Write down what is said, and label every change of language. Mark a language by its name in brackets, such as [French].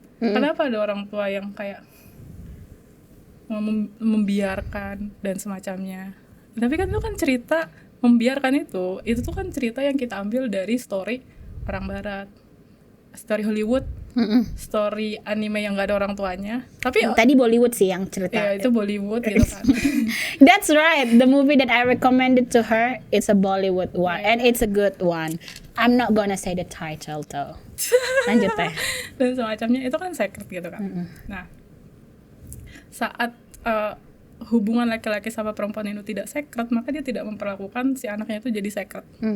[Indonesian] Kenapa ada orang tua yang kayak membiarkan dan semacamnya? Tapi kan itu kan cerita membiarkan itu tuh kan cerita yang kita ambil dari story orang barat, story Hollywood, story anime yang gak ada orang tuanya. Tapi Tadi Bollywood sih yang cerita. ya itu Bollywood gitu kan. [English] That's right. The movie that I recommended to her, it's a Bollywood one, and it's a good one. I'm not gonna say the title though. [Indonesian] Lanjut teh. Dan semacamnya itu kan sacred gitu kan. Nah, saat hubungan laki-laki sama perempuan itu tidak sacred, maka dia tidak memperlakukan si anaknya itu jadi sacred.